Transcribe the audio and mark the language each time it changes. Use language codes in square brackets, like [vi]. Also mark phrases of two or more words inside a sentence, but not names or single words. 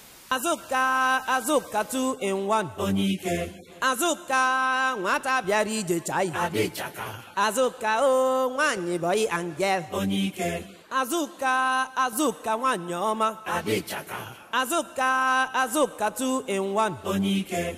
[ig] Azuka, Azuka 2 in 1. Onike, Azuka, nwata bịara ije chai. Adechaka, Azuka, o nwanyị [en] boy and girl. [ig] Onike, Azuka, Azuka nwanyị ọma. Adechaka, Azuka, Azuka 2 in 1. Onike,